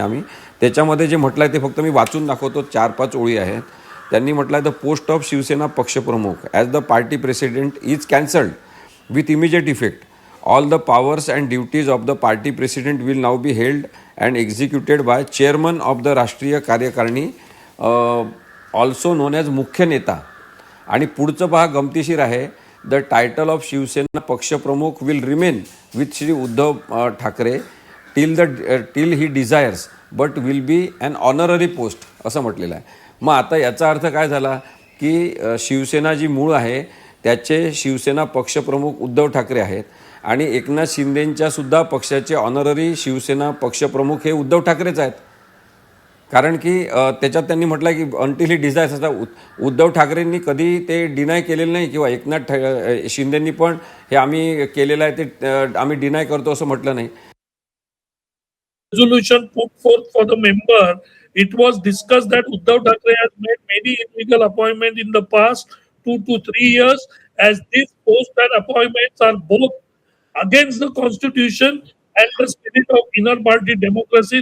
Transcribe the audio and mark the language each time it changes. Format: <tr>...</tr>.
<mr>आम्ही त्याच्यामध्ये जे म्हटलं आहे ते फक्त मी वाचून दाखवतो, 4-5 ओळी आहेत। त्यांनी म्हटलं आहे,</mr> <en>The post of Shiv Sena पक्षप्रमुख as the party president is cancelled with immediate effect. All the powers and duties of the party president will now be held and executed by chairman of the राष्ट्रीय कार्यकारिणी, also known as मुख्य नेता।</en> <mr>आणि पुढचं पहा, गमतीशीर आहे,</mr> <en>the title of Shiv Sena पक्षप्रमुख will remain with Shri Uddhav Thackeray till he desires but will be an honorary post</en> <mr>असं म्हटलेलं आहे। मग आता याचा अर्थ काय झाला की शिवसेना जी मूळ आहे त्याचे शिवसेना पक्षप्रमुख उद्धव ठाकरे आहेत आणि एकनाथ शिंदेंच्या सुद्धा पक्षाचे ऑनररी शिवसेना पक्षप्रमुख हे उद्धव ठाकरेच आहेत। कारण की त्याच्यात त्यांनी म्हटलं की</mr> <en>until he desires,</en> <mr>असा उद्धव ठाकरेंनी कधी ते डिनाय केलेलं नाही किंवा एकनाथ शिंदेंनी पण हे आम्ही केलेलं आहे ते आम्ही डिनाय करतो असं म्हटलं नाही।</mr> <en>Resolution put forth for the member, it was discussed that Uddhav Thackeray has made many illegal appointments in the past 2 to 3 years, as these post and appointments are both against the constitution and the spirit of inner party democracy.</en>